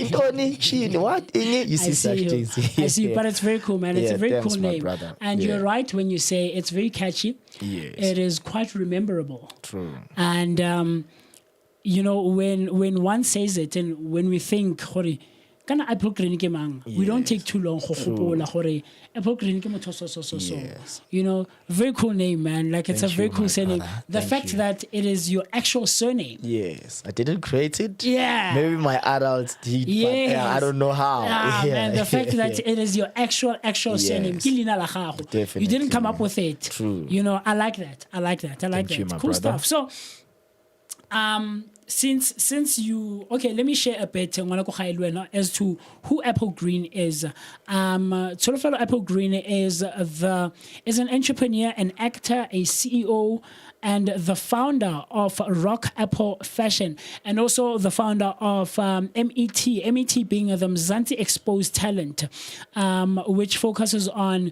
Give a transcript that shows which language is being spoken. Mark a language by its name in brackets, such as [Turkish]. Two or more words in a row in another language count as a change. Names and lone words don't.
[English] yeah, Intoni, Chini, what? You see such you. things. I see, but it's very cool, man. It's Yeah, a very thanks, cool my name. brother. And Yeah. you're right when you say it's very catchy. Yes. It is quite rememberable. True. [Tswana] And you know, when one says it, and when we think, kana Apple Green ke mang, [English] we don't take too long [Tswana] go gopola gore Apple Green ke motho so. [English] Yes. You know, very cool name, man. Like it's Thank a very you, cool my surname. brother. The Thank fact you. that it is your actual surname. Yes, I didn't create it. Yeah. Maybe my adults did, but Yes. I don't know how. Ah, Yeah. man, the fact that it is your actual surname. Yes. [Tswana] Ke leina la gago. [English] Definitely. You didn't come up with it. True. You know, I like that. Thank you, my Cool brother. stuff. So, since you let me share a bit as to who Apple Green is. Tsholofelo AppleGreen is an entrepreneur, an actor, a CEO, and the founder of Rock Apple Fashion, and also the founder of MET being the Mzansi Exposed Talent, which focuses on.